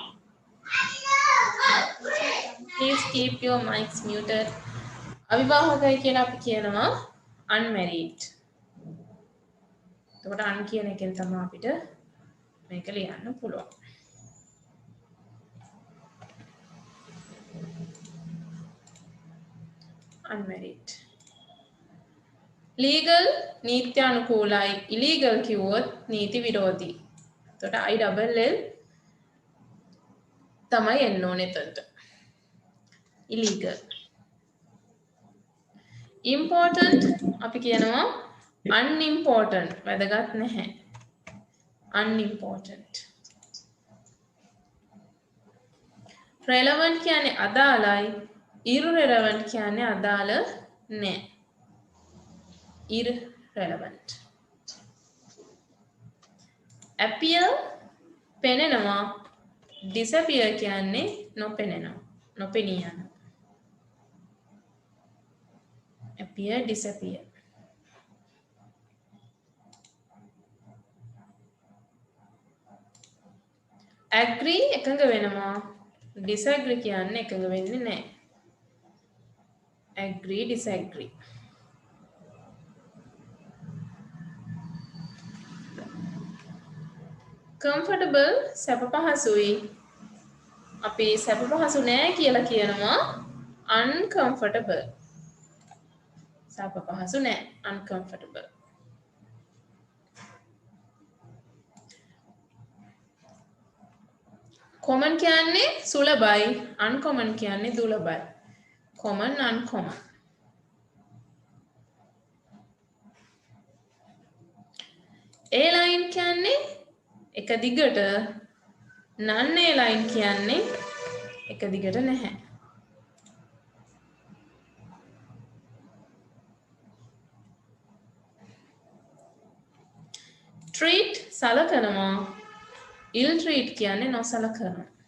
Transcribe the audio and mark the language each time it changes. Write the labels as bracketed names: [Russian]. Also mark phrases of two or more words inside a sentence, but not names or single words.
[English] Please keep your mics muted. [Sinhala] අවිවාහකයි කියලා අපි කියනවා unmarried. එතකොට un කියන එකෙන් තමයි අපිට මේක ලියන්න පුළුවන්. [English] unmarried. [Sinhala] legal නීත්‍යානුකූලයි, illegal කිව්වොත් නීති විරෝධී. එතකොට [English] I double L [Sinhala] තමයි එන්න ඕනේ එතනට. [English] illegal. important [Sinhala] අපි කියනවා unimportant, වැදගත් නැහැ. [English] unimportant. relevant [Sinhala] කියන්නේ අදාළයි, irrelevant කියන්නේ අදාළ නැහැ. [English] irrelevant. appear [Sinhala] පෙනෙනවා, disappear කියන්නේ නොපෙනෙනවා, නොපෙනී යනවා. [English] appear, disappear. [Sinhala] agree එකඟ වෙනවා, disagree කියන්නේ එකඟ වෙන්නේ නැහැ. [English] agree, disagree. comfortable [Sinhala] සැප පහසුයි. අපි සැප පහසු නෑ කියලා කියනවා uncomfortable. සප පහසු නෑ uncomfortable. common කියන්නේ සුලභයි, uncommon කියන්නේ දුලබයි. [English] common uncommon. A-line [Sinhala] කියන්නේ එක දිගට, non A-line කියන්නේ එක දිගට නැහැ. treat සලකනවා, [English] ill treat [Sinhala] කියන්නේ නොසලකනවා.